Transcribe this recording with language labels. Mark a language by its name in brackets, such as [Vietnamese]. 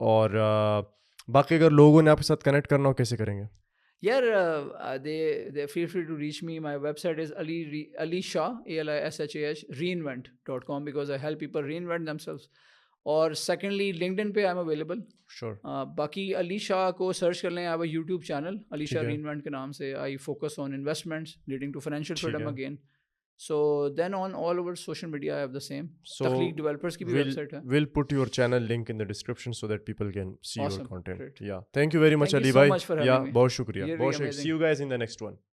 [Urdu] اور باقی اگر لوگوں نے آپ کے ساتھ کنیکٹ کرنا ہو کیسے کریں گے؟ یار [English] they feel free to reach me. My website is Alishah reinvent.com because I help people reinvent themselves. [Urdu] اور سیکنڈلی LinkedIn پہ [English] I am available. [Urdu] باقی علی شاہ کو سرچ کر لیں, آپ یوٹیوب چینل علی شاہ رینوینٹ کے نام سے. [English] I focus on investments leading to financial freedom again. So then on all over social media I have the same. [Urdu] تخلیق ڈیولپرس کی بھی ویب سائٹ ہے. [English] we'll put your channel link in the description so that people can see your content. Yeah, thank you very much Ali bhai. Yeah, [Urdu] بہت شکریہ. [English] See you guys in the next one.